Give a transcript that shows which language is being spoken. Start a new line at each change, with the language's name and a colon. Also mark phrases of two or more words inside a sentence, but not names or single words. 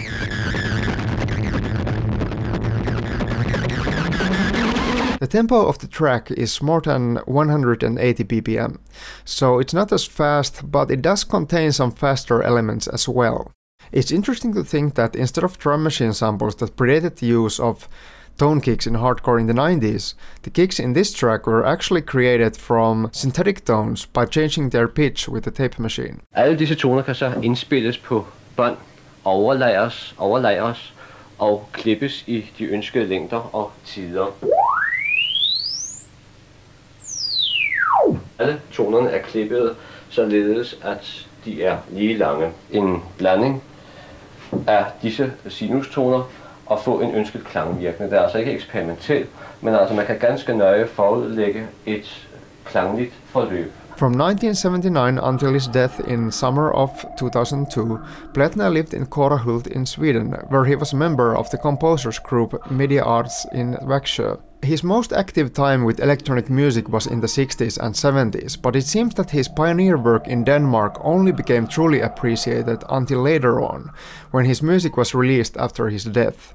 English: The tempo of the track is more than 180 BPM, so it's not as fast, but it does contain some faster elements as well. It's interesting to think that instead of drum machine samples that predated the use of tone kicks in hardcore in the 90s, the kicks in this track were actually created from synthetic tones by changing their pitch with the tape machine.
Danish: Alle disse toner kan så indspilles på bånd, overlagres og klippes i de ønskede længder og tider. Alle tonerne er klippet således at de er lige lange. En blanding af disse sinustoner og få en ønsket klangvirkning. Det er altså ikke eksperimentelt, men altså man kan ganske nøje forudlægge et klangligt forløb.
English: From 1979 until his death in summer of 2002, Plaetner lived in Kårahult in Sweden, where he was a member of the composers group Media Arts in Växjö. His most active time with electronic music was in the 60s and 70s, but it seems that his pioneer work in Denmark only became truly appreciated until later on, when his music was released after his death.